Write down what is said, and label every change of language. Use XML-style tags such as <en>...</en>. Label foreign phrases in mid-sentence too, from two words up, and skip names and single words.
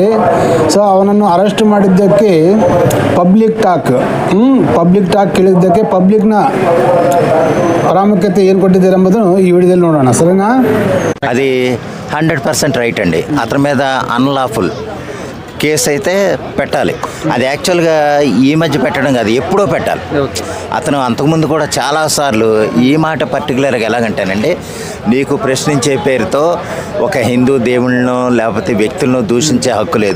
<kn>ಸೊ ಅವನನ್ನು ಅರೆಸ್ಟ್ ಮಾಡಿದ್ದಕ್ಕೆ</kn> <en>public talk</en> <kn>ಕೇಳಿದ್ದಕ್ಕೆ ಪಬ್ಲಿಕ್ನ ಪ್ರಾಮುಖ್ಯತೆ ಏನು ಕೊಟ್ಟಿದ್ದಾರೆ ಎಂಬುದನ್ನು ಈ ವಿಡಿಯೋದಲ್ಲಿ ನೋಡೋಣ. ಸರಿನಾ?</kn> <te>అది 100% రైట్ అండి. అతని మీద</te> <en>unlawful case</en> <te>అయితే పెట్టాలి. అది యాక్చువల్గా ఈ మధ్య పెట్టడం కాదు, ఎప్పుడో పెట్టాలి. అతను అంతకుముందు కూడా చాలాసార్లు ఈ మాట పర్టికులర్గా ఎలాగంటేనండి, నీకు ప్రశ్నించే పేరుతో ఒక హిందూ దేవుళ్ళను లేకపోతే వ్యక్తులను దూషించే హక్కు లేదు.</te>